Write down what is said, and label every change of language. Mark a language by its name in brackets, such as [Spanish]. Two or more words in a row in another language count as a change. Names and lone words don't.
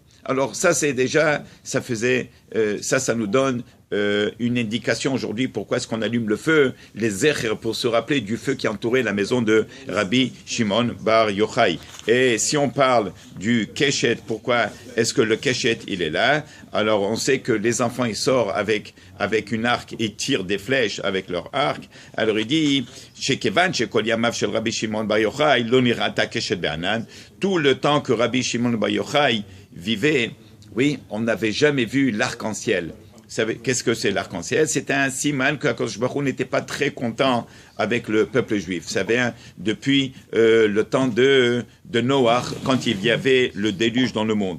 [French] Alors ça c'est déjà, ça nous donne une indication aujourd'hui pourquoi est-ce qu'on allume le feu, les zecher, pour se rappeler du feu qui entourait la maison de Rabbi Shimon bar Yochai. Et si on parle du keshet, pourquoi est-ce que le keshet il est là? Alors on sait que les enfants ils sortent avec une arc et tirent des flèches avec leur arc. Alors il dit [Hebrew] שכיון שכל ימיו של רבי שמעון בר יוחאי לא נראתה קשת בענן. [French] Tout le temps que Rabbi Shimon bar Yochai vivait, oui, on n'avait jamais vu l'arc-en-ciel. Qu'est-ce que c'est l'arc-en-ciel? C'est un siman que [Hebrew] הקדוש ברוך הוא [French] n'était pas très content avec le peuple juif. Vous savez, depuis le temps de Noach, quand il y avait le déluge dans le monde.